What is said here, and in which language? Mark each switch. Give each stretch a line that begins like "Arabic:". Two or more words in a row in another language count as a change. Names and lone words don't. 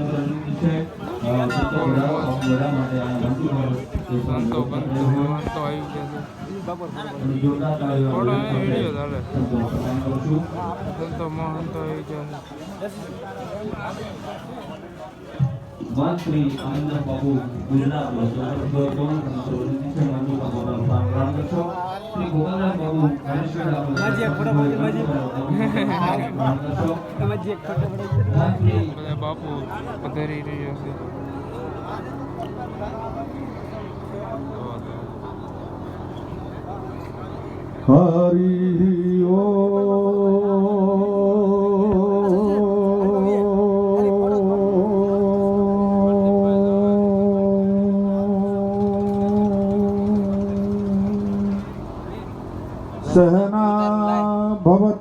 Gujarati: સંતો આવી ગયા
Hindi: मंत्री आनंद बाबू गुजरात श्री गोपाल बाबू
Gujarati: બાપુ પધારી રહ્યા છે.
Sanskrit: हरि ओ सहना भवतु